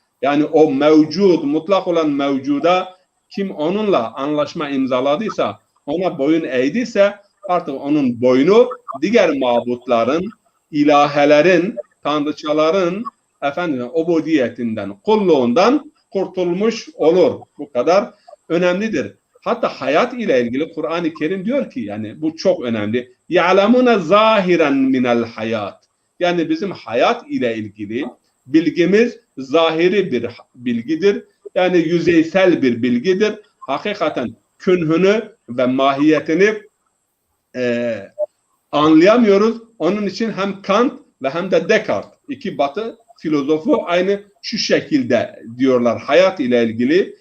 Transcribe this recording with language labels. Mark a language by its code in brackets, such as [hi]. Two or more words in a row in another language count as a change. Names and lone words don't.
[tr] Yani o mevcud, mutlak olan mevcuda kim onunla anlaşma imzaladıysa, ona boyun eğdiyse artık onun boynu diğer mabutların, ilahelerin, tanrıçaların ubudiyetinden, kulluğundan kurtulmuş olur. Bu kadar önemlidir. Hatta hayat ile ilgili Kur'an-ı Kerim diyor ki, yani bu çok önemli. [ar] يَعْلَمُونَ زَاهِرًا مِنَ الْحَيَاتِ. [tr] Yani bizim hayat ile ilgili bilgimiz zahiri bir bilgidir. Yani yüzeysel bir bilgidir. Hakikaten künhünü ve mahiyetini anlayamıyoruz. Onun için hem Kant ve hem de Descartes, iki Batı filozofu aynı şu şekilde diyorlar hayat ile ilgili.